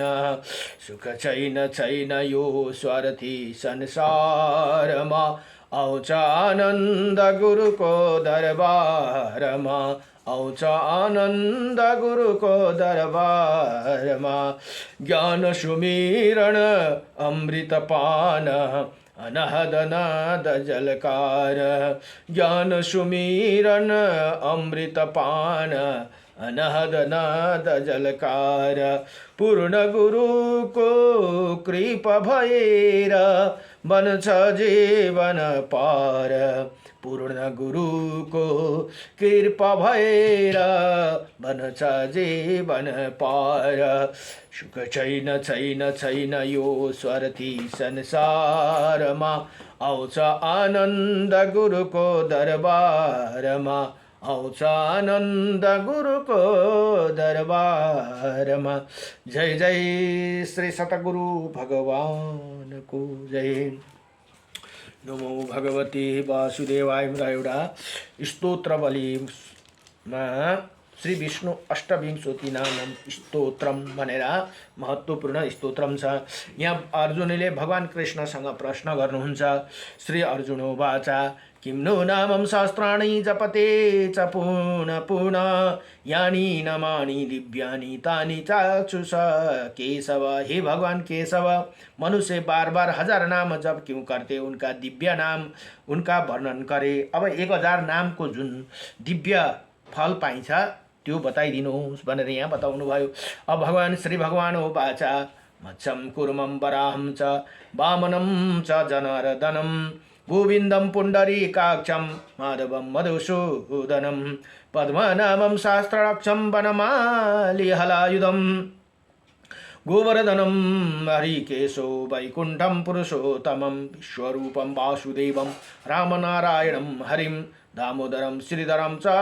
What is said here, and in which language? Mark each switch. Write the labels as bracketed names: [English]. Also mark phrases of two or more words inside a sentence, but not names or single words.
[Nepali] सुख छैन छैन यो स्वार्थी संसारमा, आउँछ आनन्द गुरुको दरबारमा, आउँछ आनन्द गुरुको दरबारमा। ज्ञान सुमिरण अमृत पान अनहद नाद जलकार। ज्ञान सुमिरण अमृत पान अनहद नाद जलकार। पूर्ण गुरुको कृपा भएर बन्छ जीवन पार। पूर्ण गुरुको कृपा भएर बन्छ जीवन पार। सुख छैन छैन छैन यो स्वार्थी संसारमा, आउँछ आनन्द गुरुको दरबारमा, आउँछ आनन्द गुरुको दरबारमा। जय जय श्री सतगुरु भगवानको जय। [Sanskrit] नमो भगवते वासुदेवाय। [Nepali] र एउटा स्तोत्रवलीमा श्री विष्णु अष्टविंशति नाम स्तोत्रम भनेर महत्त्वपूर्ण स्तोत्रम छ। यहाँ अर्जुनले भगवान कृष्णसँग प्रश्न गर्नुहुन्छ। [Sanskrit] श्री अर्जुन उवाच किं नो नामं शास्त्राणि जपते च पुनः पुनः यानि नामानि दिव्यानि तानि चाक्षुष केशव। [Hindi] हे भगवान केशव, मनुष्य बार बार 1000 नाम जप क्यों करते, उनका दिव्य नाम उनका वर्णन करे। [Nepali] अब 1000 नामको जुन दिव्य फल पाइन्छ त्यो बताइदिनुहोस् भनेर यहाँ बताउनु भयो। अब भगवान [Sanskrit] श्री भगवान उवाच मत्स्यं कुर्मं वराहं च वामनं च जनार्दनं गोविन्दं पुण्डरीकाक्षं माधवं मधुसूदनं पद्मनाभं शास्त्राक्षं वनमालिहलायुधं गोवर्धनं हरिकेशो वैकुण्ठं पुरुषोत्तमं विश्वरूपं वासुदेवं रामनारायणं हरिं दामोदरं श्रीधरं च